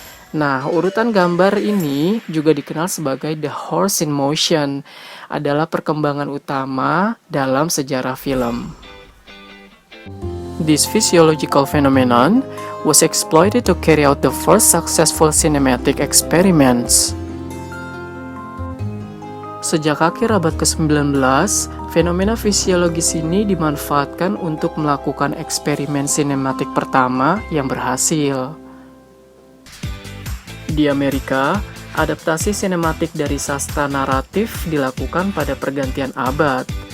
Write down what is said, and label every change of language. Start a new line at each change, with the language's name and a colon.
Indonesian: Nah, urutan gambar ini juga dikenal sebagai The Horse in Motion, adalah perkembangan utama dalam sejarah film.
English: This physiological phenomenon was exploited to carry out the first successful cinematic experiments.
Indonesian: Sejak akhir abad ke-19, fenomena fisiologis ini dimanfaatkan untuk melakukan eksperimen sinematik pertama yang berhasil. Di Amerika, adaptasi sinematik dari sastra naratif dilakukan pada pergantian abad.